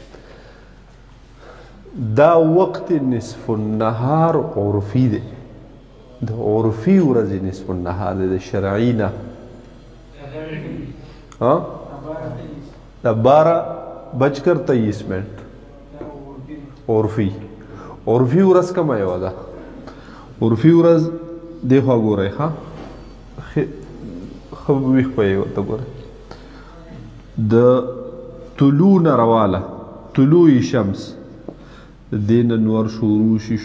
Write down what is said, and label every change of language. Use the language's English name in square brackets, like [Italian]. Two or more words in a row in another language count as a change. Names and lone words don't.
[Pashto] دا وقت [Arabic] نصف النهار [Pashto] عرفي دی د عرفي ورځې [Arabic] نصف النهار [Pashto] دی د شرعي نه دا 12:23 منٹ عرفي عرفي ورځ کومه یوه ده عرفي ورځ دې خوا ګورئ ښه ښه ویښ په یې ورته ګورئ د طلوع نه رواله [Arabic] طلوع شمس [Pashto] د دې نه نور شروع